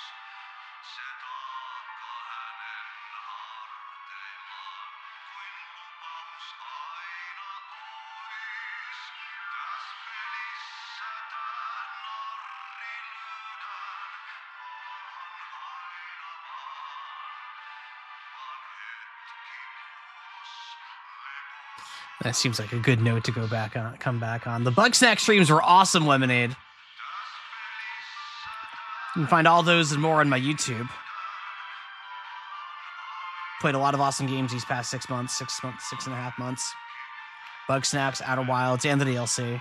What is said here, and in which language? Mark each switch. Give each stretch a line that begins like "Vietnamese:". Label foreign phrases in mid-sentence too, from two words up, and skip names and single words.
Finnish: Se taakka hänen harteillaan kuin lupaus aina ois. Täs pelissä tää narri lyödään maahan aina vaan. Vaan hetki kuulus leposuodan
English: That seems like a good note to come back on. The Bug Snack streams were awesome, Lemonade. You can find all those and more on my YouTube. Played a lot of awesome games these past 6 months, 6.5 months. Bug Snacks, Outer Wilds, and the DLC.